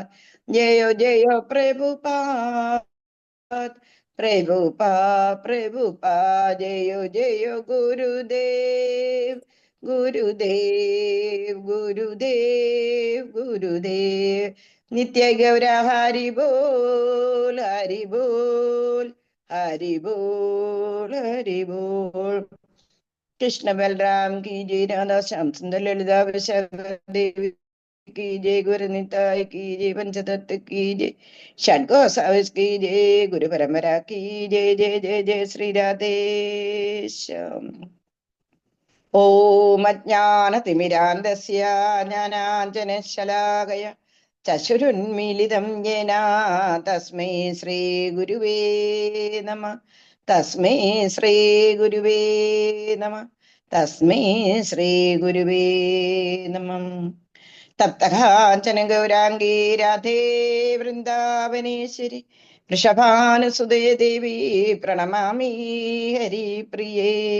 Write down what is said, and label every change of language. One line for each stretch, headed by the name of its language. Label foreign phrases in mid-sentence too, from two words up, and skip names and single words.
Hindi: जयो जयो प्रभुपाद जयो जयो गुरुदेव नित्य गौर हरि बोल हरि बोल. कृष्ण बलराम की जय. राधा श्याम सुंदर ललित देवी की जय. गुरु निताय की जय. पंचतत्व की जय. षड्गोसाविस की जय. गुरु परंपरा की जय. जय जय जय श्री राधेश्याम.
Sanskrit: ഓം അജ്ഞാനതിമിരാന്തസ്യ ജ്ഞാനാഞ്ജനശലാകയ ചക്ഷുരുന്മീലിതം യേന തസ്മൈ ശ്രീ ഗുരുവേ നമഃ. തപ്തകാഞ്ചന ഗൗരാംഗീ രാധേ വൃന്ദാവനേശ്വരി വൃഷഭാനുസുതേ ദേവി പ്രണമാമി ഹരിപ്രിയേ.